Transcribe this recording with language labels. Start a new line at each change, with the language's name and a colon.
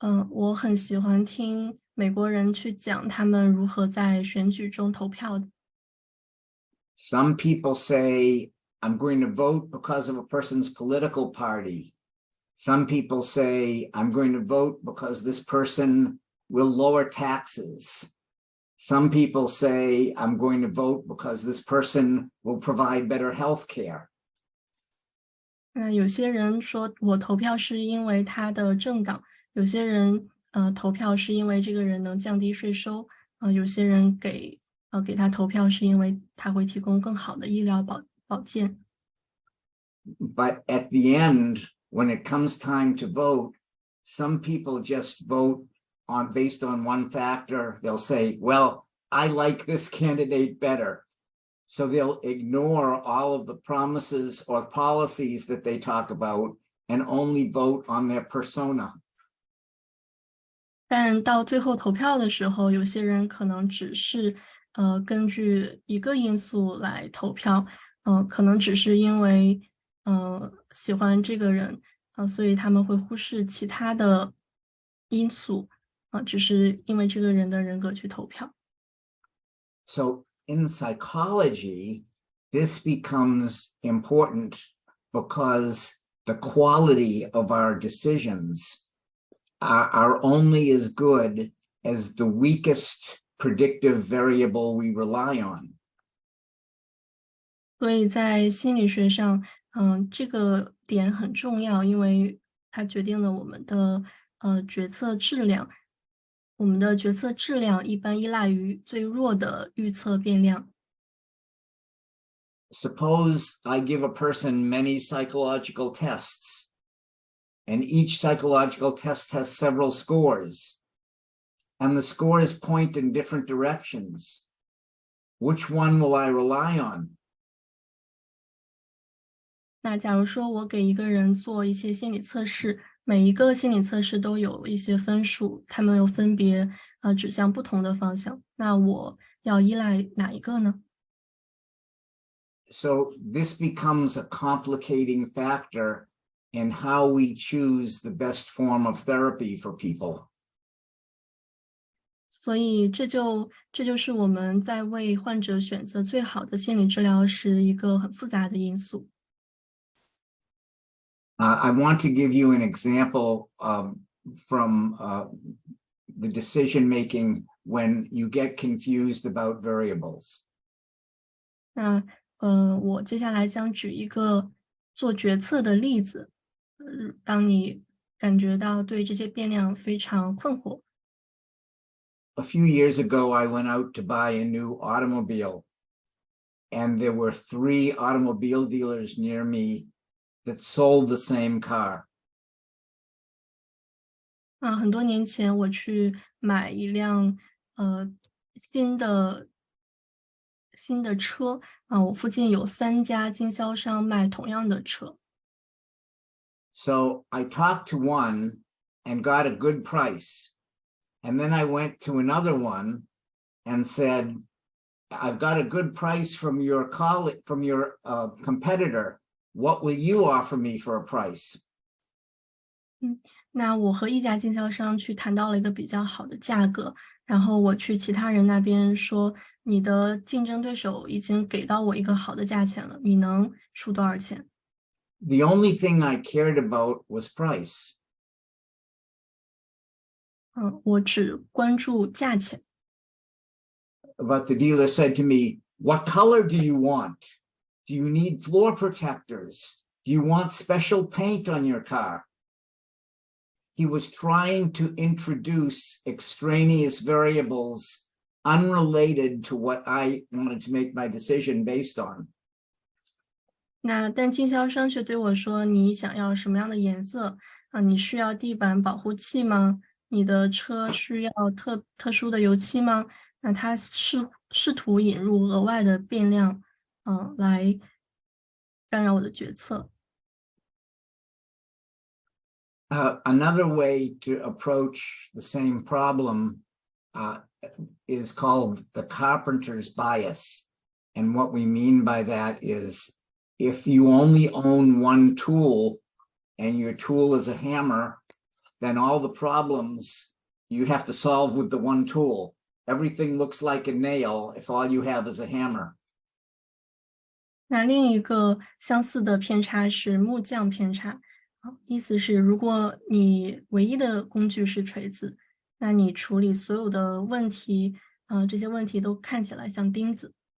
Chinese: 我很喜欢听美国人去讲他们如何在选举中投票的。
English: Some people say, I'm going to vote because of a person's political party. Some people say, I'm going to vote because this person will lower taxes. Some people say, I'm going to vote because this person will provide better health care.
Chinese: 有些人说我投票是因为他的政党，有些人投票是因为这个人能降低税收，有些人给他投票是因为他会提供更好的医疗保健。
English: But at the end, when it comes time to vote, some people just vote based on one factor. They'll say, well, I like this candidate better. So they'll ignore all of the promises or policies that they talk about and only vote on their persona.
Chinese: 但到最后投票的时候，有些人可能只是根据一个因素来投票，可能只是因为喜欢这个人，所以他们会忽视其他的因素，只是因为这个人的人格去投票。
English: So in psychology, this becomes important because the quality of our decisions are only as good as the weakest predictive variable we rely on.
Chinese: 所以在心理学上，这个点很重要，因为它决定了我们的决策质量。我们的决策质量一般依赖于最弱的预测变量。
English: Suppose I give a person many psychological tests, and each psychological test has several scores, and the scores point in different directions. Which one will I rely on?
Chinese: 那假如说我给一个人做一些心理测试，每一个心理测试都有一些分数，它们又分别指向不同的方向，那我要依赖哪一个呢？
English: So this becomes a complicating factor in how we choose the best form of therapy for people.
Chinese: 所以这就是我们在为患者选择最好的心理治疗时一个很复杂的因素。
English: I want to give you an example from the decision making when you get confused about variables.
Chinese: 那我接下来将举一个做决策的例子，当你感觉到对这些变量非常困惑。
English: A few years ago, I went out to buy a new automobile, and there were 3 automobile dealers near me that sold the same car.
Chinese: 很多年前我去买一辆新的车，我附近有3家经销商卖同样的车。
English: So I talked to one and got a good price. And then I went to another one and said, I've got a good price from your competitor. What will you offer me for a price?
Chinese: 那我和一家经销商去谈到了一个比较好的价格，然后我去其他人那边说，你的竞争对手已经给到我一个好的价钱了，你能出多少钱？
English: The only thing I cared about was price.
Chinese: 我只关注价钱。
English: But the dealer said to me, what color do you want? Do you need floor protectors? Do you want special paint on your car? He was trying to introduce extraneous variables unrelated to what I wanted to make my decision based on.
Chinese: 但经销商却对我说，你想要什么样的颜色？你需要地板保护器吗？你的车需要特殊的油漆吗？那他试图引入额外的变量，来干扰我的决策。
English: Another way to approach the same problem is called the carpenter's bias. And what we mean by that is if you only own one tool and your tool is a hammer, then all the problems you have to solve with the one tool. Everything looks like a nail if all you have is a hammer.
Chinese: 那另一个相似的偏差是木匠偏差，意思是如果你唯一的工具是锤子，那你处理所有的问题，这些问题都看起来像钉子。